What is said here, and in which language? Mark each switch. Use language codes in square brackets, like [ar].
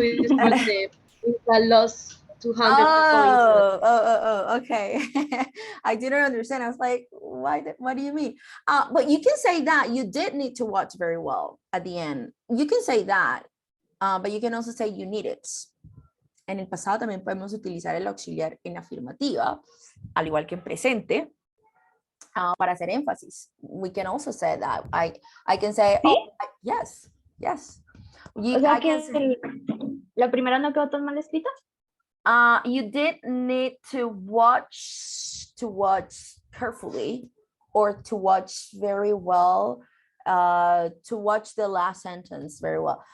[en] It's with the lost 200 points. Okay. I didn't understand. I was like, why? What do you mean? But you can say that you did need to watch very well at the end. You can say that, but you can also say you need it. [es] En el pasado también podemos utilizar el auxiliar en afirmativa, al igual que en presente, para hacer énfasis. [en] We can also say that. I can say, [es] ¿Sí? [en] oh, yes. [es] O sea que La primera no quedó tan mal escrita. [en] You did need to watch carefully, or to watch very well, to watch the last sentence very well.